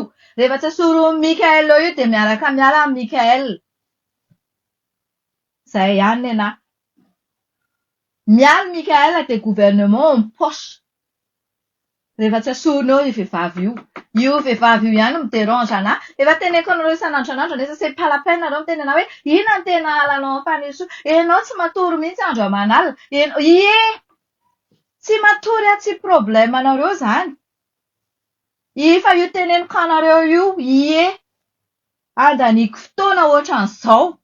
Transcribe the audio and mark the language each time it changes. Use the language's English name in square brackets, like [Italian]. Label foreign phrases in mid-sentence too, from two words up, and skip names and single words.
[Malagasy] Rehefa tsy asoroan'i Mikael eo io dia miaraka miala amin'ny Mikael. Izay ihany ny anahy. Miala Mikael dia [French] gouvernement en poche. [Malagasy] Rehefa tsy asorina eo io vehivavy io. Io vehivavy io ihany mi-dérange anahy. Efa teneniko anareo isan'andro nefa [French] c'est pas la peine [Malagasy] nareo miteny anahy hoe inona ny tena alanao amin'ny fanirisoa. Ianao tsy matory mihitsy andro aman'alina. Tsy matory tsy problème anareo izany. Efa io teneniko anareo io, andaniko fotoana ohatran'izao.